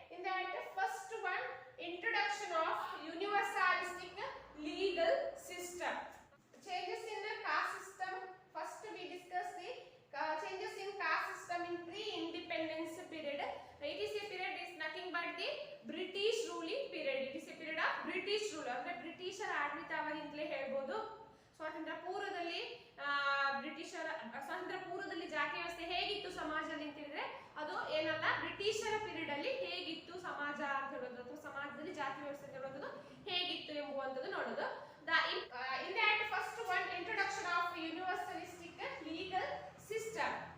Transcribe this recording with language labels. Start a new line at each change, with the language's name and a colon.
English: In that first one, introduction of universalistic legal system. Changes in the caste system. First we discuss the changes in caste system in pre-independence period. It is a period is nothing but the British ruling period. It is a period of British rule.
Kannada: ಅಂದ್ರೆ ಬ್ರಿಟಿಷರ ಆಡಳಿತಾವಧಿ ಅಂತಲೇ ಹೇಳ್ಬೋದು. ಸ್ವಾತಂತ್ರ್ಯ ಪೂರ್ವದಲ್ಲಿ ಸ್ವಾತಂತ್ರ್ಯ ಪೂರ್ವದಲ್ಲಿ ಜಾತಿ ವ್ಯವಸ್ಥೆ ಹೇಗಿತ್ತು ಸಮಾಜದಲ್ಲಿ ಅಂತ ಹೇಳಿದ್ರೆ ಅದು ಏನಲ್ಲ, ಬ್ರಿಟಿಷರ ಪೀರಿಯಡ್ ಅಲ್ಲಿ ಹೇಗಿತ್ತು ಸಮಾಜ ಅಂತ ಹೇಳೋದು ಅಥವಾ ಸಮಾಜದಲ್ಲಿ ಜಾತಿ ವ್ಯವಸ್ಥೆ ಅಂತ ಹೇಳೋದು ಹೇಗಿತ್ತು ಎಂಬುವಂತದ್ದು ನೋಡೋದು.
English: In that first one, introduction of universalistic legal system.